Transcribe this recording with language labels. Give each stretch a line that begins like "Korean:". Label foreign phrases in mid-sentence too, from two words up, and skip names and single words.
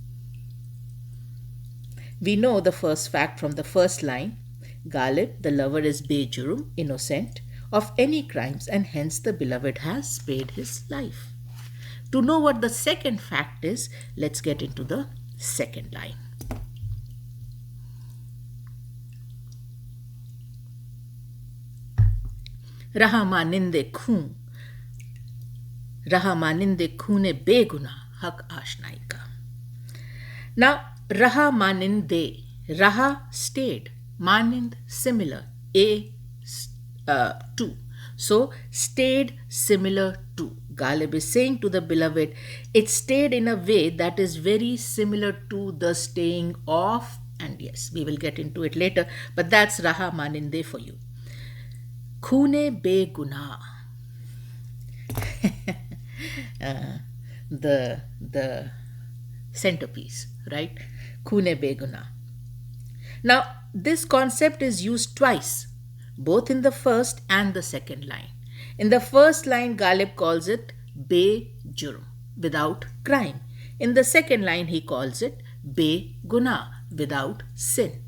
English: We know the first fact from the first line. Ghalib, the lover, is Be-Jurm, innocent of any crimes, and hence the beloved has spared his life. To know what the second fact is, let's get into the second line.
Urdu: رہا مانندِ خون، رہا مانندِ خونِ بے گناہ، حق آشنائی کا.
English: Now,
Urdu: رہا مانندِ,
English: Raha stayed, manind similar, to. So, stayed similar to. Ghalib is saying to the beloved, it stayed in a way that is very similar to the staying of, and yes, we will get into it later, but that's
Urdu: رہا مانندِ
English: for you.
Urdu: خونِ بے گناہ.
English: The centerpiece, right?
Urdu: خونِ بے گناہ.
English: Now, this concept is used twice, both in the first and the second line. In the first line, Ghalib calls it Be-Jurm, without crime. In the second line, he calls it Be-Gunaah, without sin.